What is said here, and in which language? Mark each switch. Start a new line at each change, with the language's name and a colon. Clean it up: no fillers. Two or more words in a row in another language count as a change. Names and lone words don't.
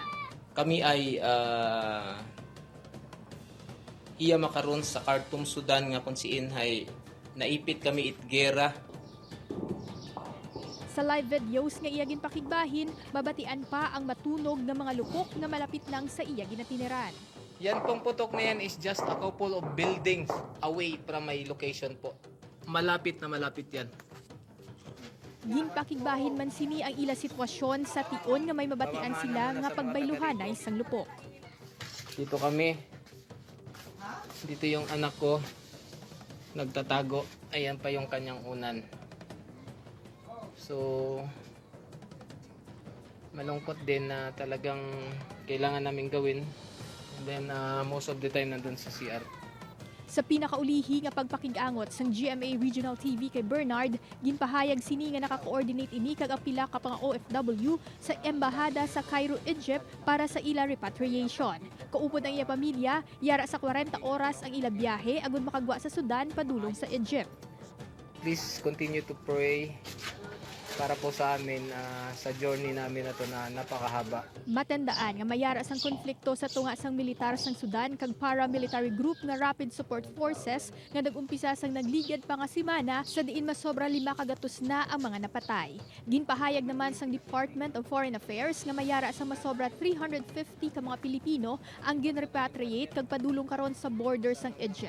Hiligaynon: Kami ay iya makaron sa Khartoum, Sudan nga kung siin ay naipit kami itgera. Sa live videos nga iya ginpakigbahin, mabatian pa ang matunog ng mga lukok na malapit lang sa iya ginatiniran.
Filipino: Yan pong putok na yan
English: is just a couple of buildings away from my location po.
Filipino: Malapit na malapit yan.
Hiligaynon: Ginpakigbahin man sini ang ila sitwasyon sa tion nga may mabatian sila nga pagbayluhanay sang lupok.
Filipino: Dito kami. Dito yung anak ko. Nagtatago. Ayan pa yung kanyang unan. So, malungkot din na talagang kailangan namin gawin.
English: And then, most of the time
Filipino: nandun sa CR.
Hiligaynon: Sa pinakaulihi nga pagpakig-angot sang GMA Regional TV kay Bernard, ginpahayag sini nga naka-coordinate ini kag apila ka mga OFW sa embahada sa Cairo, Egypt para sa ila repatriation. Kaupod ang iya pamilya, yara sa 40 oras ang ila biyahe agud makagwa sa Sudan padulong sa Egypt.
English: Please continue to pray
Filipino: para po sa amin sa journey namin na to na napakahaba.
Hiligaynon: Matandaan nga mayara sang konflikto sa tunga sang militar sang Sudan kag
English: paramilitary group
Hiligaynon: nga Rapid Support Forces nga nag-umpisa sang nagligad pa nga semana sa diin masobra 5 kagatos na ang mga napatay. Ginpahayag naman sang Department of Foreign Affairs nga mayara sa masobra 350 ka mga Pilipino ang ginrepatriate kag padulong karon sa border sang Egypt.